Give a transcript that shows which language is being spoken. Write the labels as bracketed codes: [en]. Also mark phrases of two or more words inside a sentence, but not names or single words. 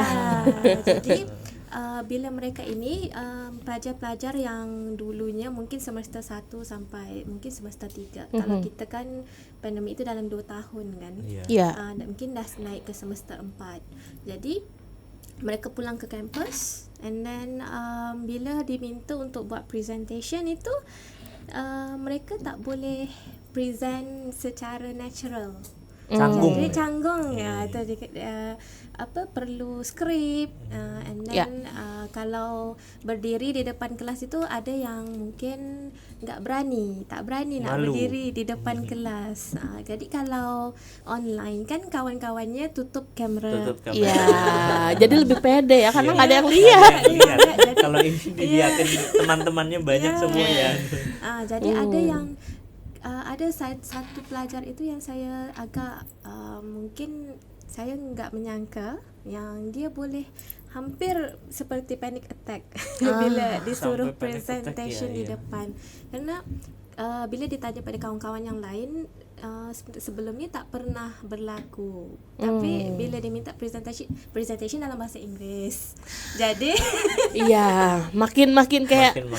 [ms] Jadi bila mereka ini pelajar-pelajar yang dulunya mungkin semester 1 sampai mungkin semester 3. Kalau kita kan pandemi itu dalam 2 tahun kan. Mungkin dah naik ke semester 4. Jadi mereka pulang ke kampus [en] and then [ms] bila diminta untuk buat presentation itu mereka tak boleh present secara natural. Jadi canggung ya, atau perlu skrip [en] and then [ms] kalau berdiri di depan kelas itu ada yang mungkin tak berani nak berdiri di depan kelas. Jadi kalau online kan kawan-kawannya tutup kamera. [id] Iya, jadi lebih pede ya karena nggak ada yang lihat. Kalau ini dilihatin teman-temannya banyak semua ya. [ms] Jadi ada yang ada satu pelajar itu yang saya agak mungkin saya enggak menyangka yang dia boleh hampir seperti [en] panic attack [ms] bila disuruh presentation di depan. Karena bila ditanya pada kawan-kawan yang lain sebelumnya tak pernah berlaku. Tapi bila diminta presentation dalam bahasa Inggeris. Jadi [id] iya, makin kayak